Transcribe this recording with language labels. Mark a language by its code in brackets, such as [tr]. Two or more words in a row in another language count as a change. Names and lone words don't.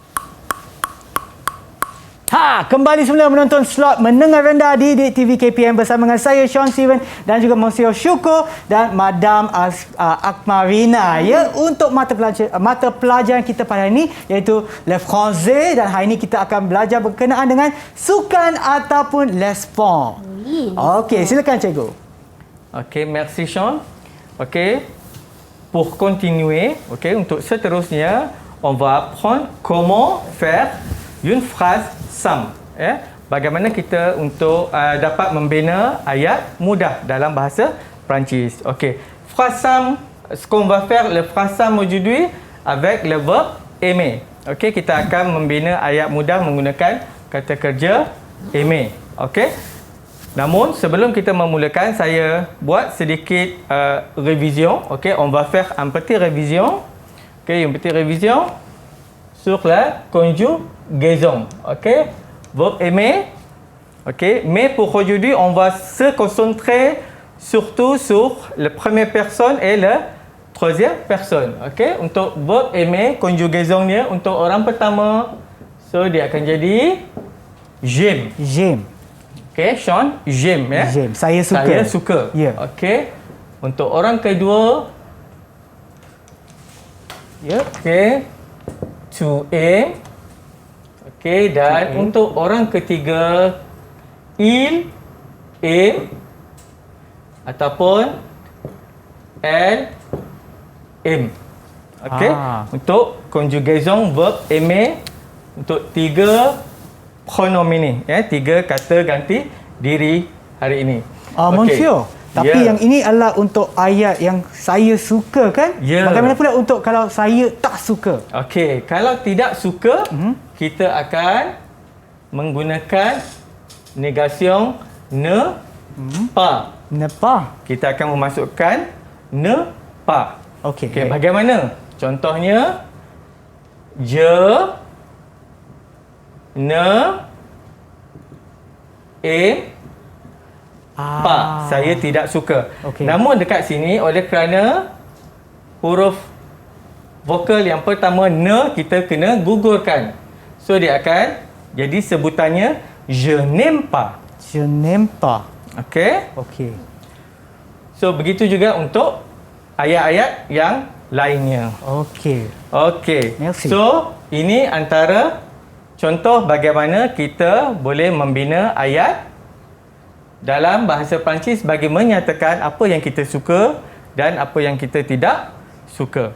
[ms] Kembali semula menonton slot menengah rendah di DTV KPM bersama dengan saya Sean Steven dan juga Monsieur Syukur dan Madam Akmarina ya, untuk mata pelajaran kita pada hari ini iaitu [fr] Le Français, [ms] dan hari ini kita akan belajar berkenaan dengan sukan ataupun [fr] les sports. [ms] Okey, silakan cikgu. Okey, [fr] merci Sean. Okey. Pour continuer, [ms] okey, untuk seterusnya, [fr] on va apprendre comment faire une phrase simple. [ms] Bagaimana kita untuk dapat membina ayat mudah dalam bahasa Perancis. Okey. [fr] Phrase simple, ce qu'on va faire le phrase simple aujourd'hui avec le verbe aimer. [ms] Okey, kita akan membina ayat mudah menggunakan kata kerja aimer. Okey. Namun sebelum kita memulakan, saya buat sedikit révision. [fr] OK, on va faire un petit révision. OK, une petite révision sur la conjugaison. OK, verbe aimer. OK, mais pour aujourd'hui, on va se concentrer surtout sur la première personne et la troisième personne. [ms] OK, untuk [fr] verbe aimer, [ms] conjugaison-nya untuk orang pertama, so dia akan jadi j'aime. [fr] J'aime. [ms] Okey, Sean, j'aime ya. [fr] J'aime. [ms] Saya suka. Saya suka. Ya. Okey. Untuk orang kedua, Ya. okey, to aim. Okey, dan untuk orang ketiga, [fr] il aime ataupun elle aime. [ms] Okey. Untuk [fr] conjugaison verb aimer [ms] untuk 3 pronom ini, 3 kata ganti diri hari ini. Okey. Monsieur, tapi Ya. yang ini adalah untuk ayat yang saya suka kan? Ya. Bagaimana pula untuk kalau saya tak suka? Okey, kalau tidak suka, kita akan menggunakan negation [fr] ne pas. Ne pas. [ms] Kita akan memasukkan [fr] ne pas. [ms] Okey. Okey, bagaimana? Contohnya [fr] je ne aime pas. [ms] Saya tidak suka. Okey. Namun dekat sini oleh kerana huruf vokal yang pertama ne kita kena gugurkan. So dia akan jadi sebutannya [fr] je n'aime pas. Je n'aime pas. [ms] Okey? Okey. So begitu juga untuk ayat-ayat yang lainnya. Okey. Okey. [fr] Merci. [ms] So ini antara contoh bagaimana kita boleh membina ayat dalam bahasa Perancis bagi menyatakan apa yang kita suka dan apa yang kita tidak suka.